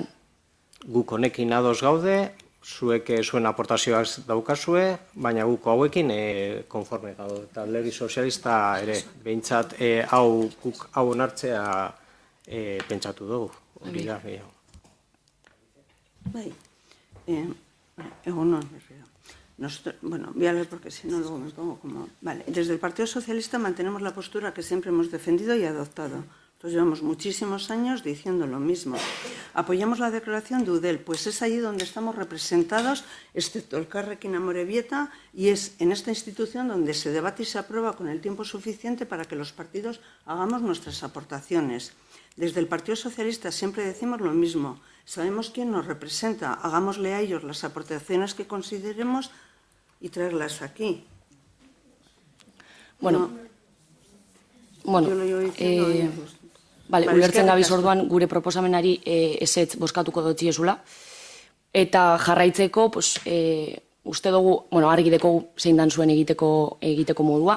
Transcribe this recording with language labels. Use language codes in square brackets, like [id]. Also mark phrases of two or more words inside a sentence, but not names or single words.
[eu] Guk honekin ados gaude, zuek zuen aportazioak daukazue, baina guko hauekin konforme gaude. Eta Alderdi Sozialista ere, behintzat hau onartzea pentsatu dugu. Hori da, gehiago. Bai, egunon, bueno, [es] voy a leer porque si no luego me pongo como... Vale, desde el Partido Socialista mantenemos la postura que siempre hemos defendido y adoptado. Nosotros llevamos muchísimos años diciendo lo mismo. Apoyamos la declaración de Eudel, pues es allí donde estamos representados, excepto el Carrequín Amorebieta, y es en esta institución donde se debate y se aprueba con el tiempo suficiente para que los partidos hagamos nuestras aportaciones. Desde el Partido Socialista siempre decimos lo mismo. Sabemos quién nos representa, hagámosle a ellos las aportaciones que consideremos y traerlas aquí. [eu] Bueno, ulertzen gabiz orduan gure proposamenari ezetz bozkatuko dutzi ezula. Eta jarraitzeko, uste dugu, argi deko zein dan zuen egiteko modua.